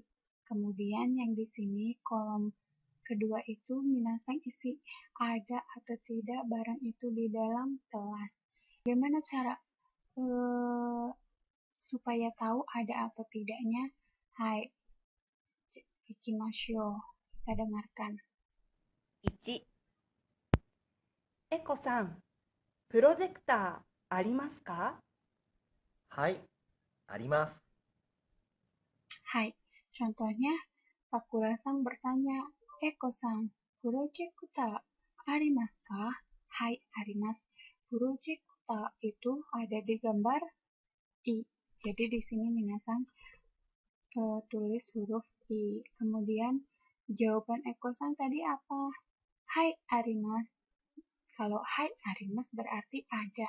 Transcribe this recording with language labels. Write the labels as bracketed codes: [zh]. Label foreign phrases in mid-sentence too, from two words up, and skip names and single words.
[id] Kemudian yang di sini kolom kedua itu minasan isi ada atau tidak barang itu di dalam kelas. Bagaimana cara supaya tahu ada atau tidaknya? [ja] はい、行きましょう. [id] Kita dengarkan. [ja] 1、エコさん、プロジェクターありますか？はい、あります。 [id] Hai, contohnya Sakura-san bertanya, [ja] エコさん、プロジェクターありますか? はい、あります. [id] Project ta itu ada di gambar I. Jadi di sini minasan tulis huruf I. Kemudian jawaban Eko-san tadi apa? [ja] はい、あります. [id] Kalau [ja] はいあります [id] berarti ada.